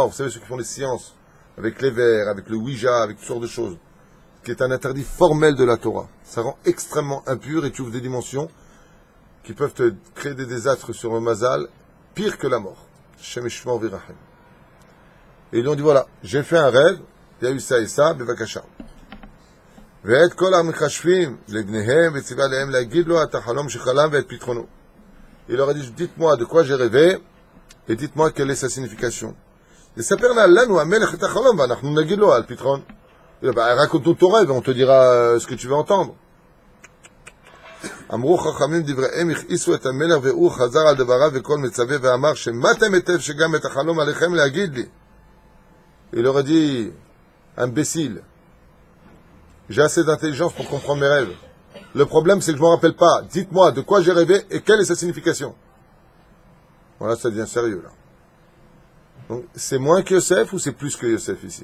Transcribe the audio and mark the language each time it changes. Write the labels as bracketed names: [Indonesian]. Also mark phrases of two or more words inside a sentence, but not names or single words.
[French] Vous savez, ceux qui font les sciences, avec les vers, avec le Ouija, avec toutes sortes de choses, qui est un interdit formel de la Torah. Ça rend extrêmement impur et tu ouvres des dimensions qui peuvent te créer des désastres sur le mazal, pire que la mort. Shemeshma Virachem. Et ils lui ont dit, voilà, j'ai fait un rêve, il y a eu ça et ça, Bevakasha. [Hebrew] ואת כל המחשבים לבניהם וציווה להם להגיד לו את החלום שחלם ואת פתרונו. [French] Il leur a dit, dites-moi de quoi j'ai rêvé et dites-moi quelle est sa signification. [Hebrew] יספר לנו המלך את החלום ואנחנו נגיד לו על פתרון. [French] raconte-nous ton rêve, on te dira ce que tu veux entendre. [Hebrew] אמרו חכמים דבריהם הכעיסו את המלך והוא חזר על דבריו וכל מצווה ואמר שמעתם היטב שגם את החלום עליכם להגיד לי. [French] Il leur a dit, imbécile, j'ai assez d'intelligence pour comprendre mes rêves. Le problème, c'est que je ne me rappelle pas. Dites-moi de quoi j'ai rêvé et quelle est sa signification. Voilà, ça devient sérieux, là. Donc, c'est moins que Yosef ou c'est plus que Yosef ici?